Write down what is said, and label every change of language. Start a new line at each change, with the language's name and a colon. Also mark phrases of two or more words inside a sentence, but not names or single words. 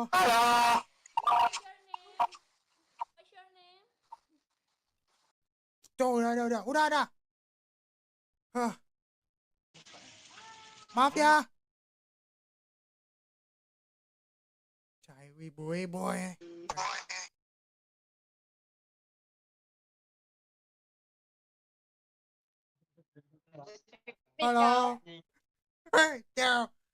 English: What's your name? What's your name?
Indonesian: Tuh, udah ada. Maaf ya.
Vietnamese: Chạy Weibo ấy.
Indonesian: Halo.
Vietnamese: Chào.